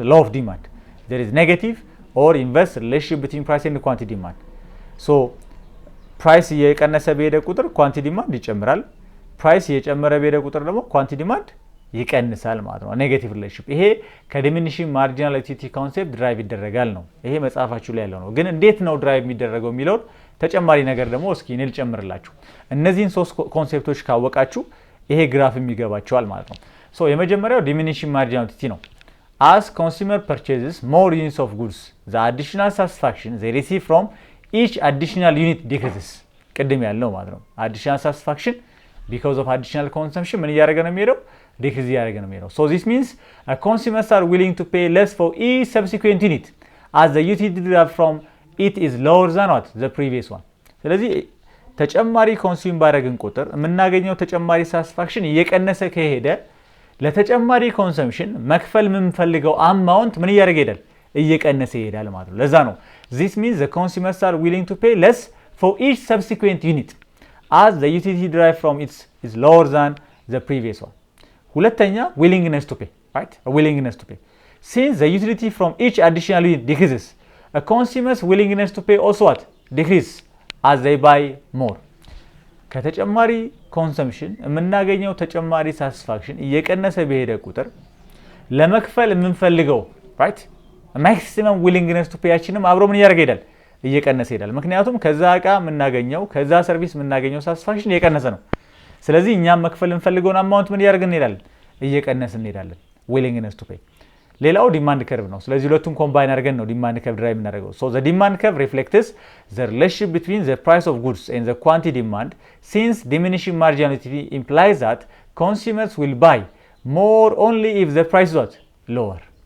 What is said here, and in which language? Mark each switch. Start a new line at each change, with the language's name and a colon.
Amharic: ሎ ኦፍ ዲማንድ
English: there is negative or inverse relationship between price and quantity demand።
Amharic: so ፕራይስ እየቀነሰ በሄደ ቁጥር ኳንቲቲ ዲማንድ ይጨምራል። ፕራይስ እየጨመረ በሄደ ቁጥር ደግሞ ኳንቲቲ ዲማንድ ይቀንሳል ማለት ነው። ኔጌቲቭ ሪሌሽንሺፕ ይሄ ከዲሚኒሽንግ ማርጂናል ዩቲሊቲ ኮንሴፕት ድራይቭ ይደረጋል ነው። ይሄ መጽሐፋችሁ ላይ ያለው ነው። ግን እንዴት ነው ድራይቭ የሚደረገው የሚለውን ተጨማሪ ነገር ደግሞ እስኪ እኔ ልጨምርላችሁ። እነዚህን ሶስት ኮንሴፕቶች ካወቃችሁ ይሄ ግራፍ የሚገባቸዋል ማለት ነው። ሶ የመጀመሪያው ዲሚኒሽንግ ማርጂናል ዩቲሊቲ ነው።
English: as consumer purchases more units of goods the additional satisfaction they receive from each additional unit decreases።
Amharic: ቅድም ያለው ማለት ነው
English: additional satisfaction because of additional consumption
Amharic: ምን እያደረገ ነው የሚሄደው? ዲክሪዝ እያደረገ ነው የሚሄደው።
English: so this means consumers are willing to pay less for each subsequent unit as the utility derived from it is lower than what the previous one።
Amharic: ስለዚህ ተጨማሪ ኮንሱም ባደረግን ቁጥር የምናገኘው ተጨማሪ ሳቲስፋክሽን እየቀነሰ ከሄደ ለተጨማሪ ኮንሰምፕሽን መክፈል የምንፈልገው አማውንት ምን እያደረገ ይሄዳል? እየቀነሰ ይሄዳል ማለት ነው። ለዛ ነው
English: this means the consumers are willing to pay less for each subsequent unit as the utility derived from it is lower than the previous one.
Amharic: ሁለተኛ
English: willingness to pay, right? A willingness to pay. Since the utility from each additional unit decreases, a consumer's willingness to pay also what? Decrease as they buy more.
Amharic: ከተጨማሪ ኮንሰምፕሽን የምናገኘው ተጨማሪ ሳቲስፋክሽን እየቀነሰ በሄደ ቁጥር ለመክፈል የምንፈልገው
English: right maximum willingness to pay
Amharic: ያችንም አብሮ ምን እያደረገ ይሄዳል? እየቀነሰ ይሄዳል። ምክንያቱም ከዛ እቃ የምናገኘው ከዛ ሰርቪስ የምናገኘው ሳቲስፋክሽን እየቀነሰ ነው። ስለዚህ እኛም መክፈል እንፈልገውን አማውንት ምን እያደረግን እንሄዳለን? እየቀነስን እንሄዳለን።
English: willingness to pay።
Amharic: ሌላው ዲማንድ ከርቭ ነው። ስለዚህ ሁለቱን ኮምባይን አድርገን ነው ዲማንድ ከርቭ ድራይቭ የምናደርገው።
English: so the demand curve reflects the relationship between the price of goods and the quantity demand, since diminishing marginality implies that consumers will buy more only if the price is lower.